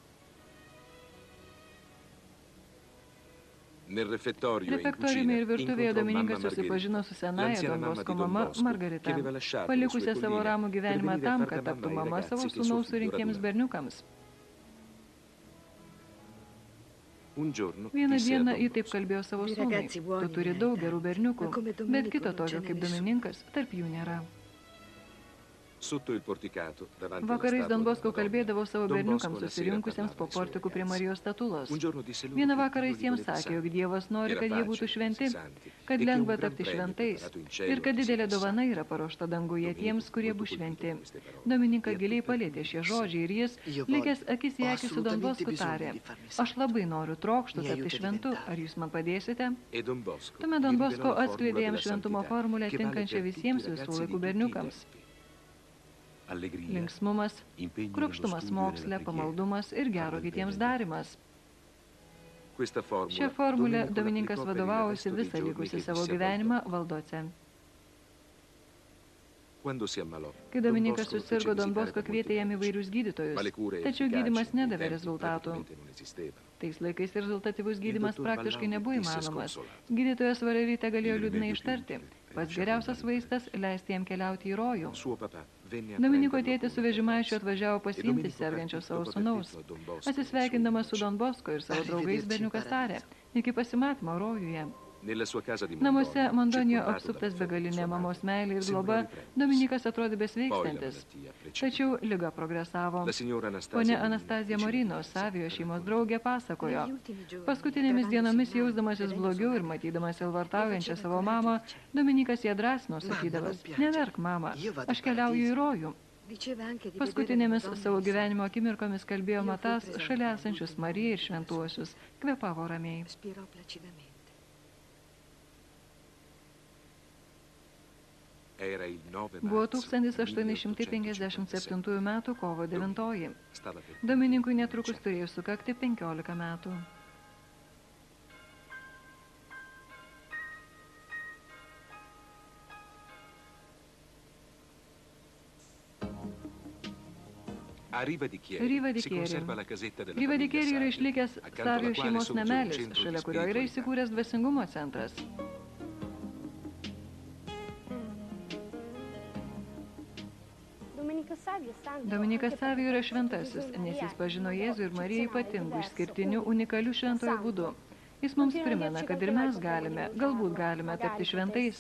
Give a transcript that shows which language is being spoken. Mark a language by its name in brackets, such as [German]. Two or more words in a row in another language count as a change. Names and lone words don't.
[Lithuanian] Refektoriume ir virtuvėje Domininkas susipažino su senaja Don Bosco mama Margarita, palikusią savo ramų gyvenimą tam, kad taptų mama savo sūnaus surinktiems berniukams. Vieną dieną ji taip kalbėjo savo sūnui, tu turi daug gerų berniukų, bet kito tokio kaip Domininkas tarp jų nėra. [Italian] Sotto il porticato, davanti alla [Lithuanian] Vakarais [Italian] statua Don della Bosco Madonna, [Lithuanian] kalbėdavo savo Don berniukams [Italian] Bosco la sera [Lithuanian] susirinkusiems po [Italian] parlava ai suoi [Lithuanian] portikų prie [Italian] ragazzi. [Lithuanian] Marijos statulos. [Italian] Un giorno disse loro [Lithuanian] Vieną [Italian] che [Lithuanian] vakarą [Italian] Dio [Lithuanian] jis [Italian] li [Lithuanian] jiems [Italian] voleva [Lithuanian] sakė, jog [Italian] santi, [Lithuanian] Dievas nori, [Italian] che la [Lithuanian] kad jie [Italian] pace [Lithuanian] būtų [Italian] fosse [Lithuanian] šventi, [Italian] santi, [Lithuanian] kad [Italian] e che un [Lithuanian] lengva [Italian] gran [Lithuanian] tapti [Italian] premio [Lithuanian] šventais [Italian] preparato in cielo [Lithuanian] ir kad [Italian] a chi si [Lithuanian] didelė [Italian] passa. [Lithuanian] dovana yra paruošta danguje [Italian] Domenico, [Lithuanian] tiems, kurie [Italian] molto [Lithuanian] bus [Italian] colpito [Lithuanian] šventi. [Italian] da queste parole. [Lithuanian] Dominika [Italian] E a [Lithuanian] giliai [Italian] tutte [Lithuanian] palėtė [Italian] disse, [Lithuanian] šie žodžiai ir jis, likęs akis į akį su Don Bosku, tarė, aš labai noriu, trokštų tapti šventu, ar jūs man padėsite? [Italian] E Don Bosco [Lithuanian] Tuomet [Italian] gli [Lithuanian] Don [Italian] rivelò [Lithuanian] Bosco [Italian] la formula [Lithuanian] atskleidė jam [Italian] della [Lithuanian] šventumo [Italian] santità, [Lithuanian] formulę [Italian] che vale [Lithuanian] tinkančią [Italian] per [Lithuanian] visiems [Italian] tutti i [Lithuanian] visų [Italian] ragazzi [Lithuanian] laikų [Italian] di tutti i [Lithuanian] berniukams. [Italian] tempi. Allegria, [Lithuanian] Linksmumas, [Italian] impegno nello [Lithuanian] kruopštumas [Italian] studio e [Lithuanian] moksle, [Italian] nella preghiera, [Lithuanian] pamaldumas ir gero [Italian] fanno il [Lithuanian] kitiems [Italian] bene. [Lithuanian] darimas. [Italian] Questa formula, [Lithuanian] Šią formulę [Italian] Domenico [Lithuanian] Domininkas [Italian] l'applicò per il [Lithuanian] vadovavosi [Italian] resto dei [Lithuanian] visą [Italian] giorni [Lithuanian] likusį [Italian] che [Lithuanian] savo [Italian] visse a [Lithuanian] gyvenimą [Italian] Valdocco. [Lithuanian] Valdose. [Italian] Quando si ammalò, [Lithuanian] Kai [Italian] Don [Lithuanian] Dominikas [Italian] Bosco lo [Lithuanian] susirgo, [Italian] fece [Lithuanian] Don [Italian] visitare [Lithuanian] Bosco [Italian] da molti [Lithuanian] kvietė jam [Italian] medici. [Lithuanian] įvairius gydytojus, [Italian] Ma le cure [Lithuanian] tačiau [Italian] efficaci [Lithuanian] gydymas [Italian] nei [Lithuanian] nedavė [Italian] tempi [Lithuanian] rezultatų. [Italian] praticamente non esistevano. [Lithuanian] Tais laikais rezultatyvus gydymas [Italian] dottor [Lithuanian] praktiškai [Italian] Ballaudi [Lithuanian] nebuvo [Italian] disse [Lithuanian] įmanomas. [Italian] sconsolato. [Lithuanian] Gydytojas Valerytė galėjo [Italian] Il [Lithuanian] liūdnai [Italian] rimedio [Lithuanian] ištarti. [Italian] più utile [Lithuanian] Pats [Italian] è [Lithuanian] geriausias [Italian] lasciare [Lithuanian] vaistas - leisti jam keliauti į rojų. [Italian] Suo papà venne a [Lithuanian] Dominiko [Italian] prenderlo [Lithuanian] tėtis su [Italian] con una [Lithuanian] vežimaičiu [Italian] forza. [Lithuanian] atvažiavo [Italian] E [Lithuanian] pasiimti [Italian] Domenico [Lithuanian] sergančio [Italian] partì [Lithuanian] savo [Italian] dopo aver [Lithuanian] sūnaus. [Italian] detto a Don Bosco [Lithuanian] Atsisveikindamas su [Italian] e ai suoi [Lithuanian] Don Bosco ir savo draugais berniukas tarė, iki pasimatymo rojuje. [Italian] Nella sua casa di [Lithuanian] Namuose Mondonio [Italian] circondato [Lithuanian] apsuptas [Italian] dall'affetto di [Lithuanian] begalinė [Italian] sua [Lithuanian] mamos [Italian] madre, [Lithuanian] meilė ir [Italian] sembrò [Lithuanian] globa, [Italian] riprendersi. [Lithuanian] Dominikas atrodė [Italian] Poi la [Lithuanian] besveikstantis. [Italian] malattia precipitò. [Lithuanian] Tačiau liga progresavo. [Italian] La signora [Lithuanian] Ponia [Italian] Anastasia [Lithuanian] Anastazija [Italian] Morino, [Lithuanian] Morino, Savijo [Italian] vicina [Lithuanian] šeimos [Italian] di [Lithuanian] draugė, pasakojo. Paskutinėmis dienomis jausdamasis blogiau ir matydamas ilvartaujančią savo mamą, Dominikas ją drąsino, sakydamas, neverk mama, aš keliauju į rojų. Paskutinėmis savo gyvenimo akimirkomis kalbėjo matas šalia esančius Mariją ir šventuosius, kvėpavo ramiai. [Italian] Era il 9 [Lithuanian] Buvo [Italian] marzo [Lithuanian] 1857 m. kovo 9. [Italian] Stava per [Lithuanian] Dominikui netrukus turėjo sukakti 15 metų. [Italian] A Riva di Chieri [Lithuanian] Riva di [Italian] si [Lithuanian] Chieri. [Italian] conserva la casetta della [Lithuanian] Riva di [Italian] famiglia [Lithuanian] Chieri yra [Italian] Savio, [Lithuanian] išlikęs [Italian] accanto alla [Lithuanian] Savio [Italian] quale [Lithuanian] šeimos [Italian] sorge un [Lithuanian] namelis, [Italian] centro di [Lithuanian] šalia kurio yra [Italian] spiritualità. [Lithuanian] įsikūręs dvasingumo centras. Dominikas Savio yra šventasis, nes jis pažino Jėzų ir Mariją ypatingų, išskirtinių, unikalių šventojo būdu. Jis mums primena, kad ir mes galime, galbūt galime tapti šventais.